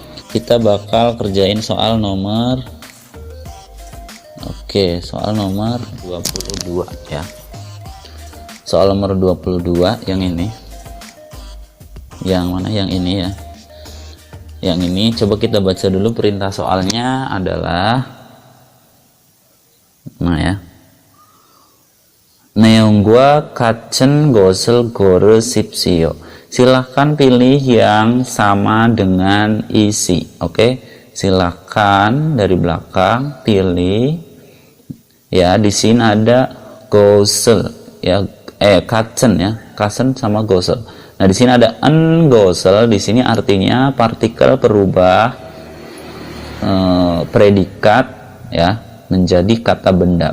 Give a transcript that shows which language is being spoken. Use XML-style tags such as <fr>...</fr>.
<id>Kita bakal kerjain soal nomor soal nomor 22 ya. Soal nomor 22 yang ini. Yang mana? Yang ini ya. Yang ini coba kita baca dulu perintah soalnya adalah ya.</id> <ko>내용과 같은 것을 고르십시오.</ko> <id>Silahkan pilih yang sama dengan isi. Oke, silahkan dari belakang pilih ya. Di sini ada gosel ya, 같은 ya, 같은 sama gosel. Nah, di sini ada en gosel. Di sini artinya partikel berubah predikat ya menjadi kata benda.</id>